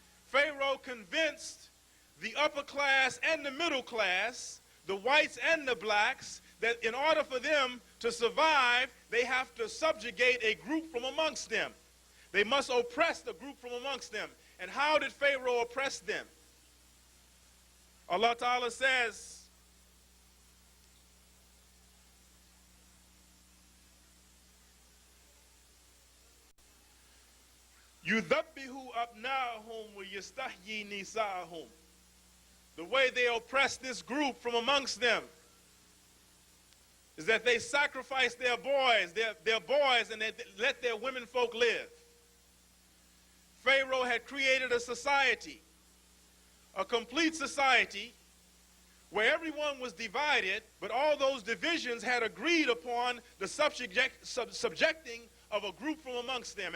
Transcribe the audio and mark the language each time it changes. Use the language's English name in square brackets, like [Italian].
[English] Pharaoh convinced the upper class and the middle class, the whites and the blacks, that in order for them To survive, they have to subjugate a group from amongst them. They must oppress the group from amongst them. And how did Pharaoh oppress them? Allah Ta'ala says, [Arabic] يُذَبِّهُ أَبْنَاءَهُمْ وَيَسْتَحْيِي نِسَاءَهُمْ. [English] The way they oppress this group from amongst them is that they sacrifice their boys, and they let their women folk live. Pharaoh had created a society, a complete society, where everyone was divided, but all those divisions had agreed upon the subjecting of a group from amongst them.